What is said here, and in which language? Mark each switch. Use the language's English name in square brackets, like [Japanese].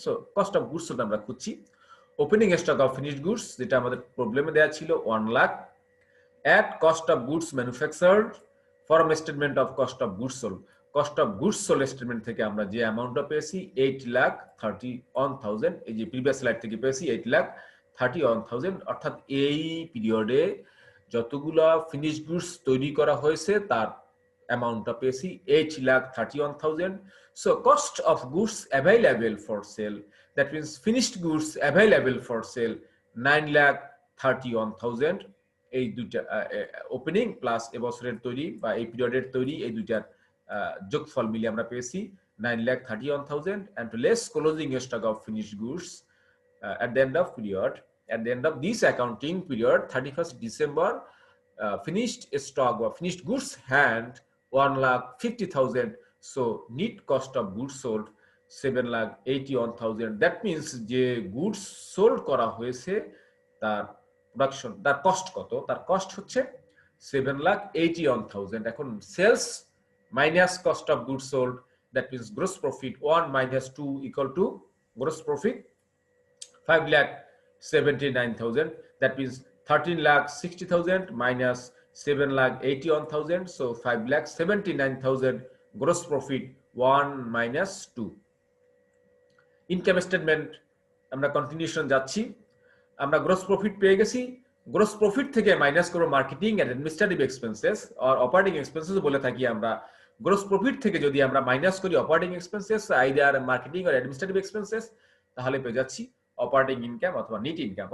[Bangla] So cost of goods sold আমরা খুঁজছি। Opening stock of finished goods যেটা আমাদের প্রবলেমে দেওয়া ছিল 1 lakh, [English] at cost of goods manufactured from statement of cost of goods sold, cost of goods sold statement [Bangla] থেকে আমরা যে অ্যামাউন্টটা পেয়েছি 8,31,000, এই যে প্রিভিয়াস স্লাইড থেকে পেয়েছি 8,31,000, অর্থাৎ এই পিরিয়ডে যতগুলা ফিনিশ গুডস তৈরি করা হয়েছে তার অ্যামাউন্টটা পেয়েছি 8,31,000। [English] So cost of goods available for sale, that means finished goods available for sale 9,31,000। [Bangla] এই দুইটা ওপেনিং প্লাস এবছরের তৈরি বা এই পিরিয়ডের তৈরি এই দুইটার যোগফল মিলে আমরা পেয়েছি [English] 9,31,000 and to less closing stock of finished goods at the end of period, at the end of this accounting period 31st December, finished stock or finished goods hand 1,50,000, so net cost of goods sold 7,81,000. that means [Bangla] যে goods sold করা হয়েছে তার production, তার cost কত, তার cost হচ্ছে 7,81,000। [English] এখন sales minus cost of goods sold, that means gross profit 1 minus 2 equal to gross profit 5,79,000, that means 13,60,000 minus 7,81,000, so 5,79,000 gross profit 1 minus 2। [Bangla] Income statement আমরা কন্টিনিউশন যাচ্ছি। আমরা গ্রস প্রফিট পেয়ে গেছি, গ্রস প্রফিট থেকে মাইনাস করব marketing and administrative expenses আর operating expenses বলে থাকি আমরা। গ্রস প্রফিট থেকে যদি আমরা মাইনাস করি অপারেটিং এক্সপেন্সেস আইদার মার্কেটিং আর অ্যাডমিনিস্ট্রেটিভ এক্সপেন্সেস, তাহলে পেয়ে যাচ্ছি অপারেটিং ইনকাম অথবা নেট ইনকাম।